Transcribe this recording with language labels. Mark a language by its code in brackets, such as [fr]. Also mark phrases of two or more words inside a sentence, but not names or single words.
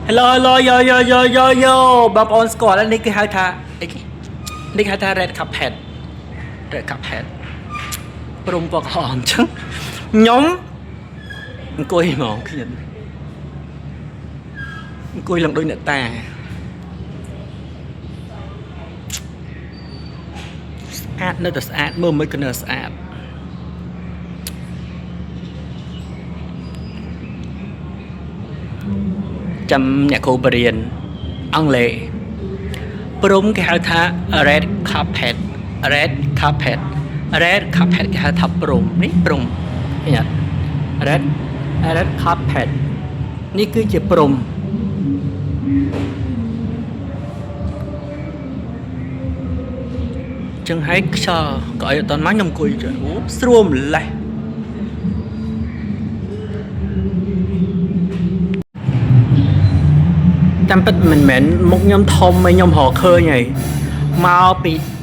[en] Hello hello yo yo yo yo yo [km] បងប្អូនស្គាល់នេះគេហៅថាអីគេនេះគេហៅថា [en] red carpet [km] ព្រំពណ៌ក្រហមអញ្ចឹងខ្ញុំអង្គុយហ្មងខ្ញុំអង្គុយឡើងដូចអ្នកតា ស្អាតនៅតែស្អាតមើលមិនក៏នៅស្អាតចាំអ្នកគ្រូបរៀនអង់គ្លេសព្រំគេហៅថា [en] red carpet [km] គេហៅថាព្រំនេះព្រំឃើញអត់ [en] red carpet [km] នេះគឺជាព្រំចឹងហើយខ្យល់ក៏ឲ្យអត់តមកខ្ញុំអង្គុយអូស្រួលម្លេះតាមពិតមិនមែនមុខខ្ញុំធំឯងខ្ញុំរកឃើញហើយមកពី